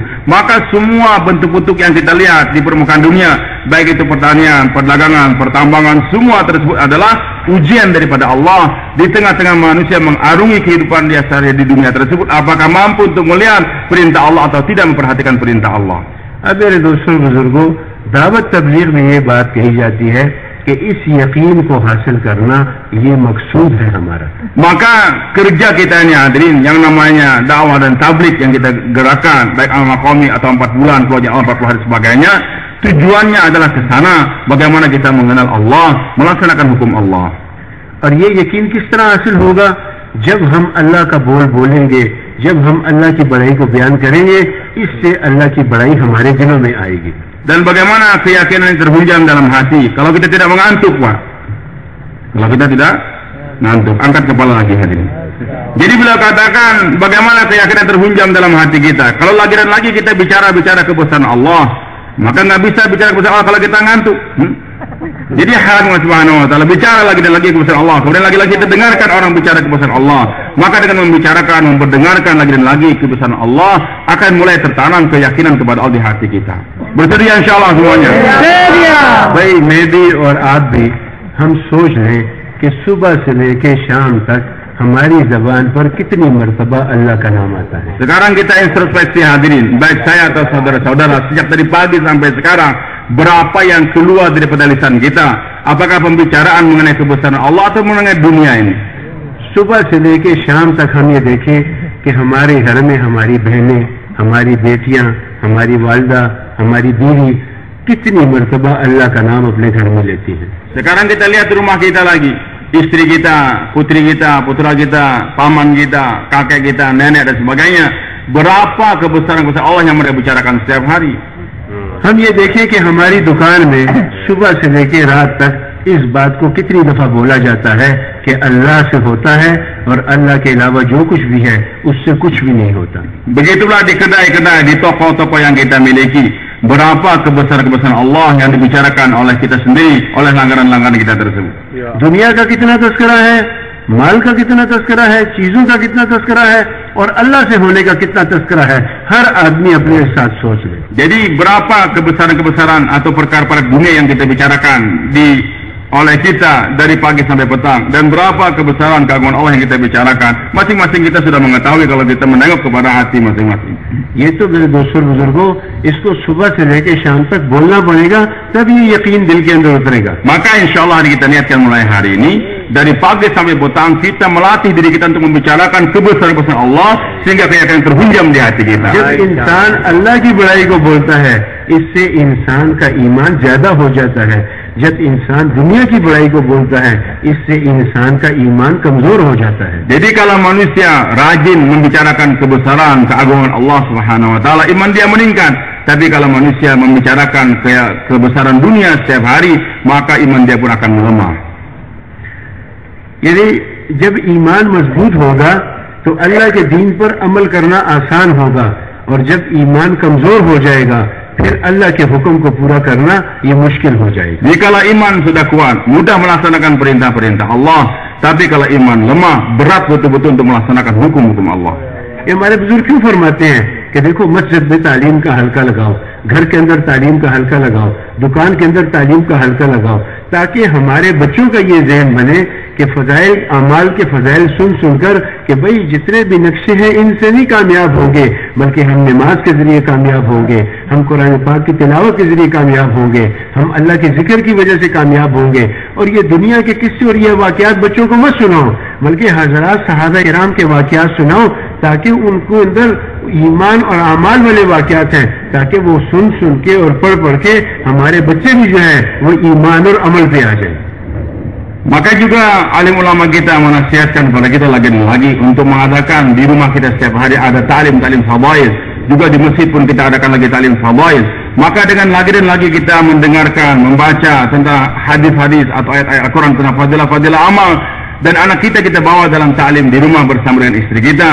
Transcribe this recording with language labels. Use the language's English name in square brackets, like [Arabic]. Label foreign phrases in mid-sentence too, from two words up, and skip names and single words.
[Indonesian] Maka semua bentuk-bentuk yang kita lihat di permukaan dunia, baik itu pertanian, perdagangan, pertambangan, semua tersebut adalah ujian daripada Allah di tengah-tengah manusia mengarungi kehidupan dia sehari di dunia tersebut. Apakah mampu untuk melihat perintah Allah atau tidak memperhatikan perintah Allah? [Hindi] अब मेरे दोस्तों बुजुर्गों, दावत तबलीग में ये बात कही जाती है कि इस यकीन को हासिल करना ये मकसूद है हमारा. [Indonesian] Maka kerja kita ini hadirin yang namanya dakwah dan tabligh yang kita gerakan, baik al-maqami atau 4 bulan, kewajiban 40 hari sebagainya, tujuannya adalah ke sana, bagaimana kita mengenal Allah, melaksanakan hukum Allah. [Hindi] और ये यकीन किस तरह हासिल होगा? जब हम अल्लाह का बोल बोलेंगे, जब हम अल्लाह की बड़ाई को बयान करेंगे, इससे अल्लाह की बड़ाई हमारे दिलों में आएगी. [Indonesian] Dan bagaimana keyakinan yang terhujam dalam hati kalau kita tidak mengantuk, Pak? Kalau kita tidak ngantuk, angkat kepala lagi hadirin. Jadi beliau katakan bagaimana keyakinan terhujam dalam hati kita. Kalau lagi dan lagi kita bicara kebesaran Allah, maka nggak bisa bicara kebesaran Allah kalau kita ngantuk. Jadi hal Allah [Arabic] سبحانه وتعالى [Indonesian] bicara lagi dan lagi kebesaran Allah, kemudian lagi-lagi kita dengarkan orang bicara kebesaran Allah, maka dengan membicarakan, memperdengarkan lagi dan lagi kebesaran Allah akan mulai tertanam keyakinan kepada Allah di hati kita. Bersedia insyaallah semuanya. [Hindi] भाई मैं भी और आप भी हम सोच लें कि सुबह से लेकर शाम तक हमारी जबान पर कितनी मर्तबा अल्लाह का नाम आता है. [Indonesian] Sekarang kita introspeksi hadirin, baik saya atau saudara-saudara, sejak dari pagi sampai sekarang, berapa yang keluar daripada lisan kita? Apakah pembicaraan mengenai kebesaran Allah atau mengenai dunia ini? [Hindi] सुबह से लेकर शाम तक हम ये देखें कि हमारे घर में हमारी बहनें, हमारी बेटियां, हमारी वालिदा, हमारी बीवी कितनी मर्तबा अल्लाह का नाम अपने घर में लेती हैं. [Indonesian] Sekarang kita lihat rumah kita lagi, istri kita, putri kita, putra kita, paman kita, kakek kita, nenek dan sebagainya. Berapa kebesaran-kebesaran Allah yang mereka bicarakan setiap hari? [Hindi] हम ये देखें कि हमारी दुकान में सुबह से लेकर रात तक इस बात को कितनी दफा बोला जाता है कि अल्लाह से होता है और अल्लाह के अलावा जो कुछ भी है उससे कुछ भी नहीं होता. [Indonesian] Begitulah di kedai-kedai, di toko-toko yang kita miliki, berapa kebesaran-kebesaran Allah yang dibicarakan oleh kita sendiri, oleh langganan-langganan kita tersebut. [Hindi] दुनिया का कितना तस्करा है, माल का कितना तस्करा है, चीजों का कितना तस्करा है और अल्लाह से होने का कितना तस्करा है, हर आदमी अपने साथ सोच ले. [Indonesian] Jadi berapa kebesaran-kebesaran atau perkara-perkara dunia yang kita bicarakan oleh kita dari pagi sampai petang, dan berapa kebesaran keagungan Allah yang kita bicarakan, masing-masing kita sudah mengetahui kalau kita menengok kepada hati masing-masing. [Hindi] ये तो मेरे दोस्तों बुजुर्गों, इसको सुबह से लेकर शाम तक बोलना पड़ेगा, तब ये यकीन दिल के अंदर उतरेगा. [Indonesian] Maka [Arabic] إن شاء الله [Indonesian] kita niatkan mulai hari ini, dari pagi sampai petang kita melatih diri kita untuk membicarakan kebesaran-kebesaran Allah sehingga keyakinan terhujam di hati kita. [Hindi] जब इंसान अल्लाह की बड़ाई को बोलता है, इससे इंसान का ईमान ज्यादा हो जाता है. जब इंसान दुनिया की बड़ाई को बोलता है, इससे इंसान का ईमान कमजोर हो जाता है. [Indonesian] Jadi kalau manusia rajin membicarakan kebesaran keagungan Allah [Arabic] سبحانه وتعالى, [Indonesian] iman dia meningkat. Tapi kalau manusia membicarakan kebesaran dunia setiap hari, maka iman dia pun akan melemah. [Hindi] यदि जब ईमान मजबूत होगा तो अल्लाह के दीन पर अमल करना आसान होगा, और जब ईमान कमजोर हो जाएगा फिर अल्लाह के हुक्म को पूरा करना ये मुश्किल हो जाएगा. [Indonesian] Jikalau iman sudah kuat, mudah melaksanakan perintah-perintah Allah, tapi kalau iman lemah, berat betul-betul untuk melaksanakan hukum-hukum Allah. [Hindi] ये हमारे बुजुर्ग क्यों फरमाते हैं कि देखो मस्जिद में तालीम का हल्का लगाओ, घर के अंदर तालीम का हल्का लगाओ, दुकान के अंदर तालीम का हल्का लगाओ, ताकि हमारे बच्चों का ये ज़हन बने कि फजाइल अमाल के फजाइल सुन सुनकर कि भाई जितने भी नक्शे हैं इनसे नहीं कामयाब होंगे, बल्कि हम नमाज के जरिए कामयाब होंगे, हम कुरान पाक की तिलावत के जरिए कामयाब होंगे, हम अल्लाह के जिक्र की वजह से कामयाब होंगे। और ये दुनिया के किस्से और ये वाकयात बच्चों को मत सुनाओ, बल्कि हजरात सहाबा किराम के वाकयात सुनाओ, ताकि उनको अंदर ईमान और अमाल वाले वाकयात हैं, ताकि वो सुन सुन के और पढ़ पढ़ के हमारे बच्चे भी जो है वो ईमान और अमल पे आ जाए। [Indonesian] Maka juga alim ulama kita menasihatkan kepada kita lagi untuk mengadakan di rumah kita setiap hari ada ta'lim fadail, juga di masjid pun kita adakan lagi ta'lim fadail. Maka dengan lagi dan lagi kita mendengarkan, membaca tentang hadis-hadis atau ayat-ayat Al-Quran tentang fadilah amal, dan anak kita bawa dalam ta'lim di rumah bersama dengan istri kita.